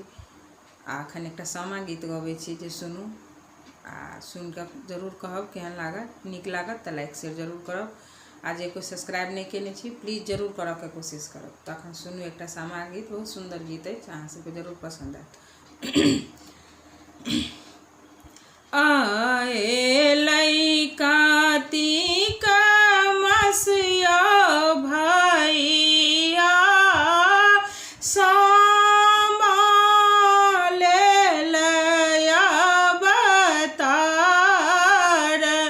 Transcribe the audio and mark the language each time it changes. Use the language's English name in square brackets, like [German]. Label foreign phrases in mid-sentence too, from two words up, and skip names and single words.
[Maithili] अखन एक सामा गीत गबै छी जे सुनू आ सुन के जरूर कहब केहन लागत। नीक लागत तो [English] like share [Maithili] जरूर करब। आ जे कोई सब्सक्राइब नहीं केने छी प्लीज जरूर करऽ के कोशिश करब। तो अखन सुनू एक सामा गीत, बहुत सुंदर गीत है, अहाँ सबके जरूर पसंद आयत। आए लइका तीका मसिया भैया सामा ले लया बतार।